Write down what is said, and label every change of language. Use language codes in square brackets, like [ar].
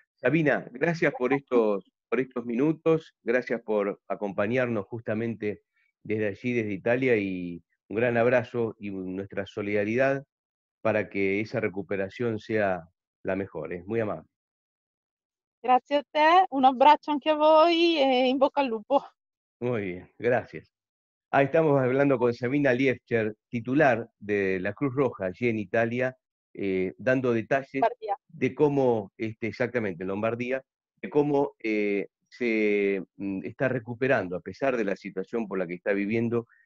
[es] Sabina, gracias por estos minutos, gracias por acompañarnos justamente desde allí, desde Italia, y un gran abrazo y nuestra solidaridad para que esa recuperación sea la mejor. Es muy amable. [it] Grazie a te, un abbraccio anche a voi e in bocca al lupo. [es] Muy bien, gracias. Ahí estamos hablando con Sabina Liefcher, titular de la Cruz Roja allí en Italia, dando detalles Guardia. de cómo, exactamente en Lombardía, de cómo se está recuperando a pesar de la situación por la que está viviendo.